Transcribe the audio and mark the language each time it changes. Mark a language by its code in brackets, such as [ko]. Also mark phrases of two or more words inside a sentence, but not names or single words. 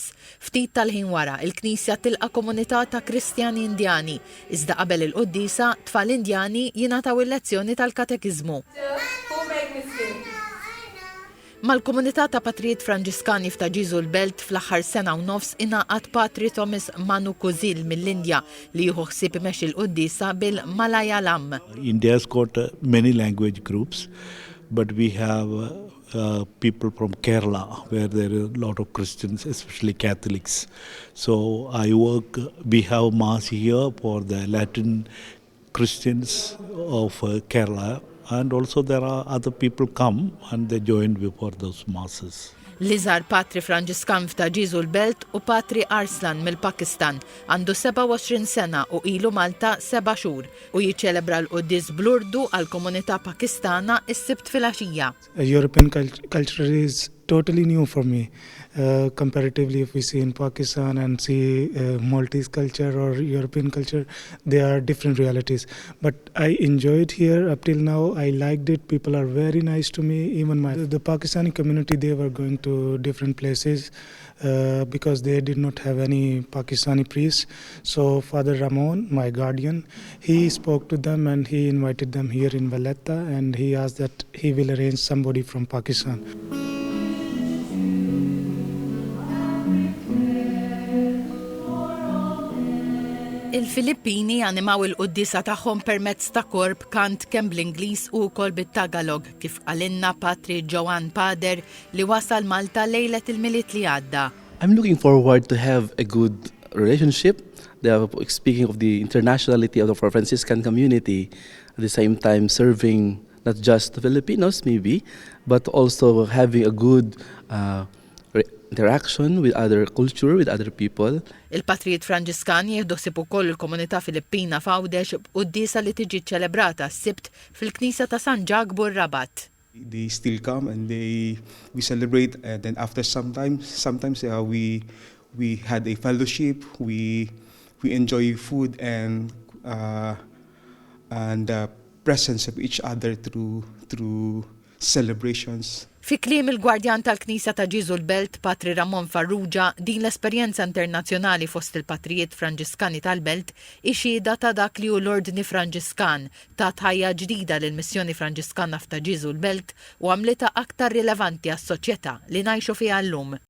[mt] Ftit tal-ħin wara, il-Knisja tilqa' komunità ta' Kristjani Indjani, iżda qabel il-Quddisa tfal Indjani jingħataw il-lezzjoni tal-katekiżmu. Mal-komunità ta' Patrijiet Franġiskani f'ta' Ġiżu l-Belt fl-aħħar sena u nofs ingħaqad Patri Thomas Manu Kuzil mill-Indja li jieħu ħsieb imexxi l-Quddisa bil-Malayalam. [en] India's got many language groups, but we have people from Kerala where there are a lot of Christians, especially Catholics. So we have mass here for the Latin Christians of Kerala. And also there are other people come and they join before those masses. [mt] L-iżgħar Patri Franġiskan f'ta' Ġiżu l-Belt u Patri Arslan mill-Pakistan għandu 27 sena u ilu Malta 7 xhur u jiċċelebra l-Quddies bl-Urdu għal komunità Pakistana is-Sibt filgħaxija. [en] European culture is totally new for me. Comparatively, if we see in Pakistan and see Maltese culture or European culture, they are different realities. But I enjoyed here up till now. I liked it. People are very nice to me. Even the Pakistani community, they were going to different places because they did not have any Pakistani priests. So Father Ramon, my guardian, he spoke to them and he invited them here in Valletta, and he asked that he will arrange somebody from Pakistan. [mt] Il-Filippini animaw il-Quddisa tagħhom permezz ta' korb kant kemm bl-Ingliż u wkoll bit-Tagalog kif qalinna Patri Joan Pader li wasal Malta lejlet il-miliet li għadda. [en] I'm looking forward to have a good relationship. Speaking of the internationality of the Franciscan community, at the same time serving not just the Filipinos maybe, but also having a good interaction with other culture, with other people. [mt] Il-Patrijiet Franġiskani jieħdu ħsieb ukoll il-komunità Filippina f'Għawdex b'Quddisa li tiġi ċċelebrata s-Sibt fil-Knisja ta' San Ġagbur Rabat. [en] They still come and we celebrate, and then after sometimes we had a fellowship, we enjoy food and presence of each other through celebrations. [mt] Fi kliem il-Gwardjan tal-Knisja ta' Ġiżu l-Belt, Patri Ramon Farrugia, din l-esperjenza internazzjonali fost il-Patrijiet Franġiskani tal-Belt ixhieda ta' dak li hu l-Ordni Franġiskan ta' ħajja ġdida lill-missjoni Franġiskana f'ta' Ġiżu l-Belt u għamlitha aktar rilevanti għas-soċjetà li ngħixu fiha llum.